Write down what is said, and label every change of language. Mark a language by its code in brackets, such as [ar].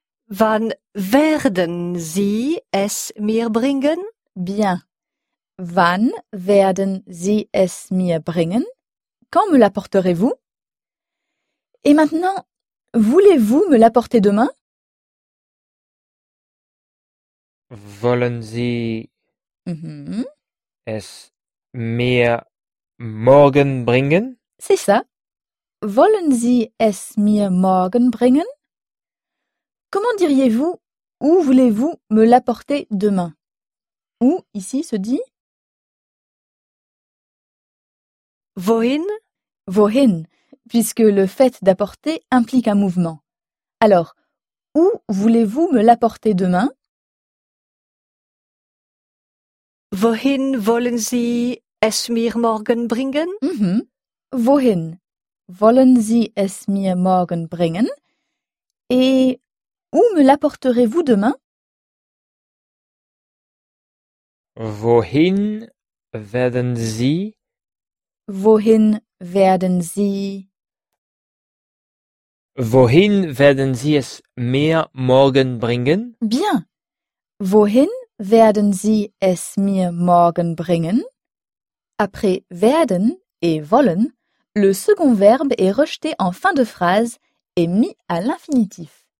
[de] Wann werden Sie es mir bringen? [fr] Bien. [de] Wann werden Sie es mir bringen? [fr] Quand me l'apporterez-vous? Et maintenant, voulez-vous me l'apporter demain? [de] Wollen Sie mm-hmm. es mir morgen bringen? [fr] C'est ça. [de] Wollen Sie es mir morgen bringen? [fr] Comment diriez-vous « Où voulez-vous me l'apporter demain ?» Où, ici, se dit [de] « Wohin ?»« Wohin ?» [fr] puisque le fait d'apporter implique un mouvement. Alors, « Où voulez-vous me l'apporter demain ?»« [de] Wohin wollen Sie es mir morgen bringen ?»« mm-hmm. Wohin wollen Sie es mir morgen bringen ?» [fr] Et où me l'apporterez-vous demain? [de] Wohin werden Sie? Wohin werden Sie? Wohin werden Sie es mir morgen bringen? [fr] Bien. [de] Wohin werden Sie es mir morgen bringen? [fr] Après werden et wollen, le second verbe est rejeté en fin de phrase et mis à l'infinitif.